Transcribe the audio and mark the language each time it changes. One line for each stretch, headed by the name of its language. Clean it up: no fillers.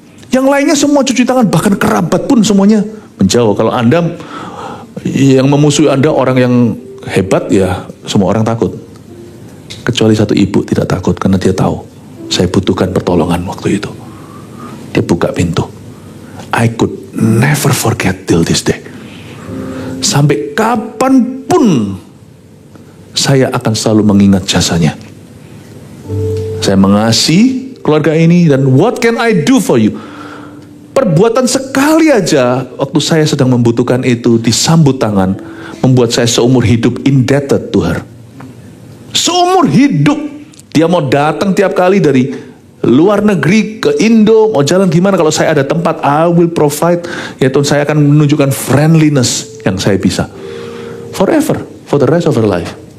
Indonesian: Yang lainnya semua cuci tangan, bahkan kerabat pun semuanya menjauh. Kalau Anda yang memusuhi Anda orang yang hebat, ya semua orang takut. Kecuali satu ibu tidak takut, karena dia tahu saya butuhkan pertolongan waktu itu. Dia buka pintu.
English: I could never forget till this day.
Indonesian: Sampai kapanpun saya akan selalu mengingat jasanya. Saya mengasihi keluarga ini, dan
English: what can I do for you?
Indonesian: Perbuatan sekali aja waktu saya sedang membutuhkan itu, disambut tangan, membuat saya seumur hidup
English: indebted to her.
Indonesian: Seumur hidup. Dia mau datang tiap kali dari luar negeri ke Indo, mau jalan gimana, kalau saya ada tempat,
English: I will provide.
Indonesian: Yaitu saya akan menunjukkan friendliness yang saya bisa.
English: Forever, for the rest of her life.